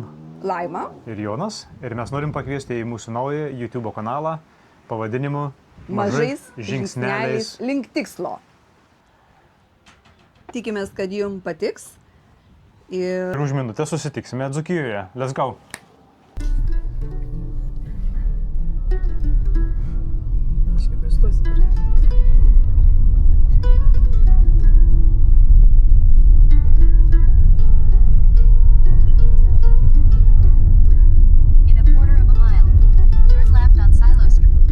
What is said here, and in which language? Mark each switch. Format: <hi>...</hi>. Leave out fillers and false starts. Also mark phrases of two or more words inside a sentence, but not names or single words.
<lt>Laima. ir Jonas ir mes norim pakviesti į mūsų naują YouTube kanalą pavadinimu Mažais žingsneliais link tikslo. Tikimės, kad jums patiks. Ir Ir už minutę susitiksime Dzūkijoje.</lt> <en>Let's go. In a quarter of a mile, turn left on Silo Street.</en>